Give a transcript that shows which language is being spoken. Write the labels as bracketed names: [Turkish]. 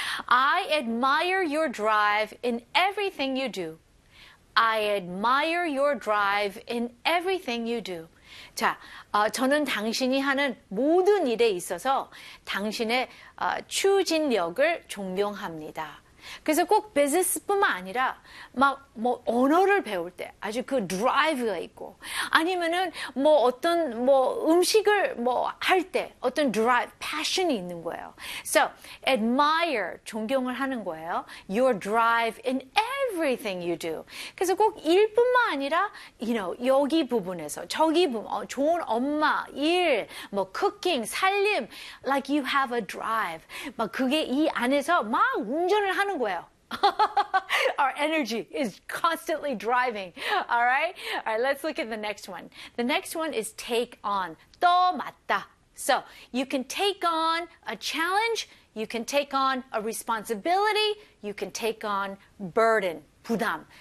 [English] I admire your drive in everything you do. I admire your drive in everything you do. [Korean] 자, 저는 당신이 하는 모든 일에 있어서 당신의 추진력을 존경합니다. 그래서 꼭 비즈니스뿐만 아니라 막 뭐 언어를 배울 때 아주 그 드라이브가 있고 아니면은 뭐 어떤 뭐 음식을 뭐 할 때 어떤 드라이브, 패션이 있는 거예요. [English] So, admire, [Korean] 존경을 하는 거예요. [English] Your drive in everything you do. [Korean] 그래서 꼭 일뿐만 아니라 you know, 여기 부분에서 저기 부분, 좋은 엄마, 일, 뭐 cooking, 살림 [English] like you have a drive. [Korean] 막 그게 이 안에서 막 운전을 하는 거예요. [English] Our energy is constantly driving. All right? All right, let's look at the next one. The next one is take on. [Korean] 또 맞다. [English] So, you can take on a challenge, you can take on a responsibility, you can take on burden, 부담.